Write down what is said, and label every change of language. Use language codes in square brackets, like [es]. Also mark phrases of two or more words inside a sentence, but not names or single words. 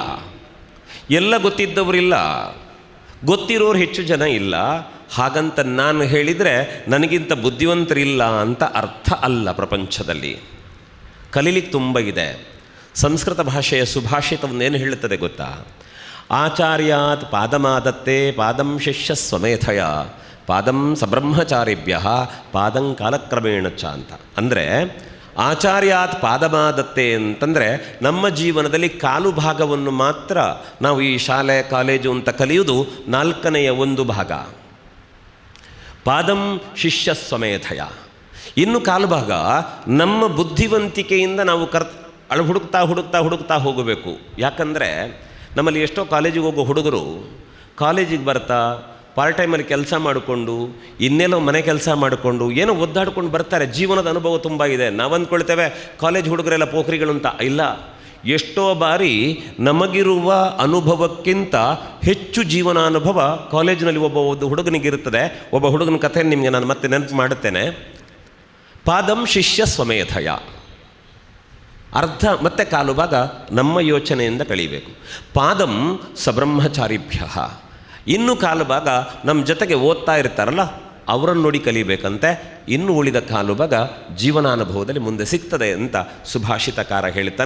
[kn] ಎಲ್ಲ ಗೊತ್ತಿದ್ದವರಿಲ್ಲ, ಗೊತ್ತಿರೋರು ಹೆಚ್ಚು ಜನ ಇಲ್ಲ. ಹಾಗಂತ ನಾನು ಹೇಳಿದರೆ ನನಗಿಂತ ಬುದ್ಧಿವಂತರಿಲ್ಲ ಅಂತ ಅರ್ಥ ಅಲ್ಲ. ಪ್ರಪಂಚದಲ್ಲಿ ಕಲೀಲಿಕ್ಕೆ ತುಂಬ ಇದೆ. ಸಂಸ್ಕೃತ ಭಾಷೆಯ ಸುಭಾಷಿತವನ್ನೇನು ಹೇಳುತ್ತದೆ ಗೊತ್ತಾ? [sa] ಆಚಾರ್ಯಾತ್ ಪಾದಮಾದತ್ತೆ ಪಾದಂ ಶಿಷ್ಯ ಸ್ವಮೇಧಯ ಪಾದಂ ಸಬ್ರಹ್ಮಚಾರಿಭ್ಯ ಪಾದಂ ಕಾಲಕ್ರಮೇಣ ಚ ಅಂತ. [kn] ಅಂದರೆ [sa] ಆಚಾರ್ಯಾತ್ ಪಾದಮಾದತ್ತೆ [kn] ಅಂತಂದರೆ ನಮ್ಮ ಜೀವನದಲ್ಲಿ ಕಾಲು ಭಾಗವನ್ನು ಮಾತ್ರ ನಾವು ಈ ಶಾಲೆ ಕಾಲೇಜು ಅಂತ ಕಲಿಯುವುದು 4ನೇ 1 ಭಾಗ. [sa] ಪಾದಂ ಶಿಷ್ಯ ಸ್ವಮೇಧಯ, [kn] ಇನ್ನು ಕಾಲು ಭಾಗ ನಮ್ಮ ಬುದ್ಧಿವಂತಿಕೆಯಿಂದ ನಾವು ಹುಡುಕ್ತಾ ಹೋಗಬೇಕು. ಯಾಕಂದರೆ ನಮ್ಮಲ್ಲಿ ಎಷ್ಟೋ ಕಾಲೇಜಿಗೆ ಹೋಗೋ ಹುಡುಗರು ಕಾಲೇಜಿಗೆ ಬರ್ತಾ [en] part time [kn] ಕೆಲಸ ಮಾಡಿಕೊಂಡು ಇನ್ನೆಲ್ಲೋ ಮನೆ ಕೆಲಸ ಮಾಡಿಕೊಂಡು ಏನೋ ಒದ್ದಾಡ್ಕೊಂಡು ಬರ್ತಾರೆ. ಜೀವನದ ಅನುಭವ ತುಂಬ ಇದೆ. ನಾವು ಅಂದ್ಕೊಳ್ತೇವೆ ಕಾಲೇಜ್ ಹುಡುಗರೆಲ್ಲ ಪೋಖ್ರಿಗಳು ಅಂತ. ಇಲ್ಲ, ಎಷ್ಟೋ ಬಾರಿ ನಮಗಿರುವ ಅನುಭವಕ್ಕಿಂತ ಹೆಚ್ಚು ಜೀವನಾನುಭವ ಕಾಲೇಜಿನಲ್ಲಿ ಒಬ್ಬ ಹುಡುಗನಿಗಿರುತ್ತದೆ. ಒಬ್ಬ ಹುಡುಗನ ಕಥೆ ನಿಮಗೆ ನಾನು ಮತ್ತೆ ನೆನಪು ಮಾಡುತ್ತೇನೆ. [sa] ಪಾದಂ ಶಿಷ್ಯ ಸ್ವಮೇಧಯ. [kn] ಅರ್ಧ ಮತ್ತೆ ಕಾಲು ಭಾಗ ನಮ್ಮ ಯೋಚನೆಯಿಂದ ಕಳೀಬೇಕು. [sa] ಪಾದಂ ಸಬ್ರಹ್ಮಚಾರಿಭ್ಯ, [kn] ಇನ್ನು ಕಾಲು ಭಾಗ ನಮ್ಮ ಜೊತೆಗೆ ಓದ್ತಾ ಇರ್ತಾರಲ್ಲ ಅವರನ್ನು ನೋಡಿ ಕಲಿಬೇಕಂತೆ. ಇನ್ನು ಉಳಿದ ಕಾಲು ಭಾಗ ಜೀವನಾನುಭವದಲ್ಲಿ ಮುಂದೆ ಸಿಗ್ತದೆ ಅಂತ ಸುಭಾಷಿತಕಾರ ಹೇಳ್ತಾನೆ.